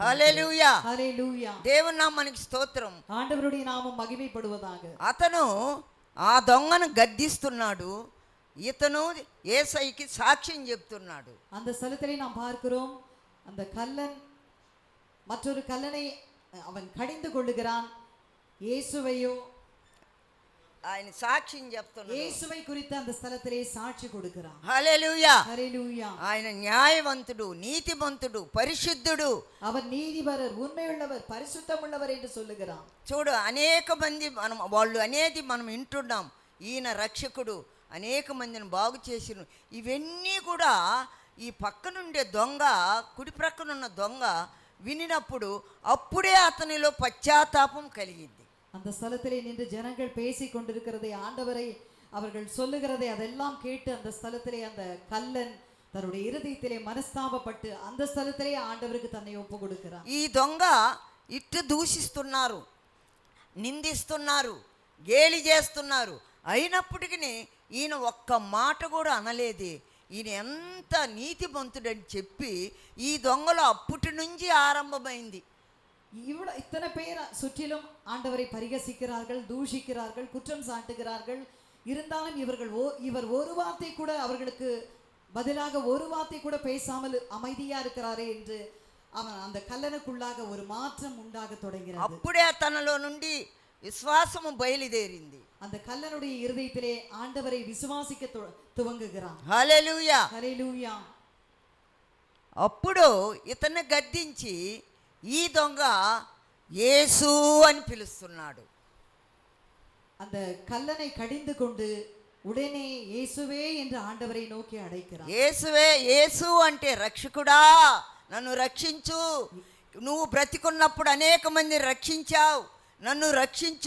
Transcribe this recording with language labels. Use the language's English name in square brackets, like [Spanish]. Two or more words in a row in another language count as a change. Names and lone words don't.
[Telugu] హల్లెలూయా, హల్లెలూయా. దేవుని నామానికి స్తోత్రం. [Tamil] ஆண்டவருடைய நாமம் மகிமைப்படுவதாக. [Telugu] అతను ఆ దొంగను గద్దిస్తున్నాడు, ఇతను యేసయ్యకి సాక్ష్యం చెప్తున్నాడు. [Tamil] அந்த ஸ்தலத்திலே நாம் பார்க்கிறோம், அந்த கல்லன் மற்றொரு கல்லனை அவன் கடிந்து கொள்ளுகிறான், இயேசுவையோ [Telugu] ఆయన సాక్ష్యం చెప్తున్నాడు. [Tamil] இயேசுவை குறித்து அந்த ஸ்தலத்திலே சாட்சி கொடுக்கிறான். [Telugu] హల్లెలూయా, [Tamil] ஹல்லேலூயா. [Telugu] ఆయన న్యాయవంతుడు, నీతిమంతుడు, పరిశుద్ధుడు, [Tamil] அவர் நீதிபரர், உண்மையுள்ளவர், பரிசுத்தமுள்ளவர் என்று சொல்லுகிறான். [Telugu] చూడు, అనేక మంది వాళ్ళు అనేది మనం వింటున్నాం, ఈయన రక్షకుడు, అనేక మందిని బాగు చేసిన, ఇవన్నీ కూడా ఈ పక్కనుండే దొంగ, కుడి ప్రక్కనున్న దొంగ వినినప్పుడు అప్పుడే అతనిలో పశ్చాత్తాపం కలిగింది. [Tamil] அந்த ஸ்தலத்திலே நின்று ஜனங்கள் பேசிக் கொண்டிருக்கிறதை, ஆண்டவரை அவர்கள் சொல்லுகிறதை அதெல்லாம் கேட்டு அந்த ஸ்தலத்திலே அந்த கல்லன் தன்னுடைய இருதயத்திலே மனஸ்தாபப்பட்டு அந்த ஸ்தலத்திலே ஆண்டவருக்கு தன்னை ஒப்பு கொடுக்கிறார். [Telugu] ఈ దొంగ ఇట్టు దూషిస్తున్నారు, నిందిస్తున్నారు, గేలి చేస్తున్నారు, అయినప్పటికీ ఈయన ఒక్క మాట కూడా అనలేదే. ఈయన ఎంత నీతిమంతుడని చెప్పి ఈ దొంగలో అప్పటి నుంచి ఆరంభమైంది. [Tamil] இத்தனை பேர் சுற்றிலும் ஆண்டவரை பரிகசிக்கிறார்கள், தூஷிக்கிறார்கள், குற்றம் சாட்டுகிறார்கள். இருந்தாலும் இவர் ஒரு வார்த்தை கூட அவர்களுக்கு பதிலாக ஒரு வார்த்தை கூட பேசாமல் அமைதியா இருக்கிறாரே என்று அவன் அந்த கல்லனுக்குள்ளாக ஒரு மாற்றம் உண்டாக தொடங்கிறது. [Telugu] అప్పుడే తనలో నుండి విశ్వాసము బయలుదేరింది. [Tamil] அந்த கல்லனுடைய இருதயத்திலே ஆண்டவரை விசுவாசிக்க துவங்குகிறான். [Telugu] హల్లెలూయా, హల్లెలూయా. అప్పుడు ఇతన్ని గద్దించి ఈ దొంగ యేసు అని పిలుస్తున్నాడు. [Tamil] அந்த கல்லனை கடிந்து கொண்டு உடனே இயேசுவே என்று ஆண்டவரை நோக்கி அழைக்கிறான். [Telugu] యేసువే, యేసు అంటే రక్షకుడా, నన్ను రక్షించు, నువ్వు బ్రతికున్నప్పుడు అనేక మంది రక్షించావు, నన్ను రక్షించు.